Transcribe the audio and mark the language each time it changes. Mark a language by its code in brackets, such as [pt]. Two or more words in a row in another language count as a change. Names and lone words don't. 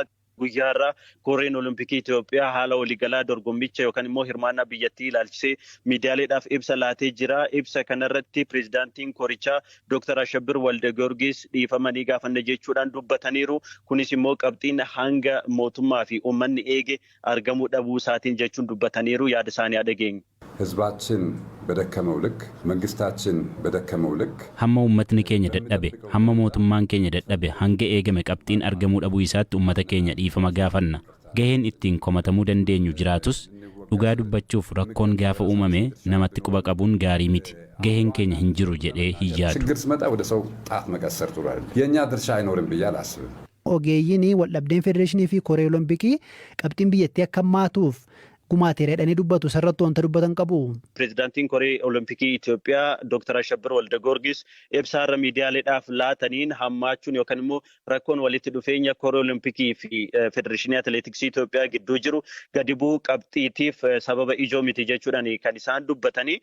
[om] Guyyaarraa koreen Olompikii Itoophiyaa haala waliigalaa dorgommicha yookaan immoo hirmaannaa biyyattii ilaalchisee miidiyaaleedhaaf ibsa laatee jira. Ibsa kanarratti pirezidaantiin korichaa Dr. Ashabbir Waldegiyoorgis dhiifamanii gaafanne jechuudhaan dubbataniiru. Kunis immoo qabxiin hanga mootummaa fi uummanni eege argamuu dhabuu isaatiin jechuun dubbataniiru. Yaada isaanii dhageenye. [am] ህዝባችን በደከመው ልክ መንግስታችን በደከመው ልክ [om] hamma uummatni keenya dadhabe hamma mootummaan keenya dadhabe hanga eegame qabxiin argamuu dhabuu isaatti uummata keenya dhiifama gaafanna. Gaheen ittiin komatamuu dandeenyu jiraatus dhugaa dubbachuuf rakkoon gaafa uumame namatti quba qabuun gaarii miti. Gaheen keenya hin jiru jedhee hin yaadu. [am] ችግር ሲመጣ ወደ ሰው ጣት መቀሰር ጥሩ አይደለም። የኛ ድርሻ አይኖርም ብዬ አላስብም። [om] Ogeeyyiin waldhabdeen federeeshinii fi koree olompikii qabxiin biyyattii akka hammaatuuf gumaateeredhanii dubbatu sarratti wanta dubbatan qabu. Pirezidaantiin koree Olompikii Itoophiyaa Dr. Ashabbir Waldegiyoorgis ibsaarra miidiyaaleedhaaf laataniin hammaachuun yookaan immoo rakkoon walitti dhufeenya koree Olompikii fi Federeeshinii Atileetiksii Itoophiyaa gidduu jiru gadi bu'uu qabxiitiif sababa ijoo miti jechuudhaan kan isaan dubbatanii.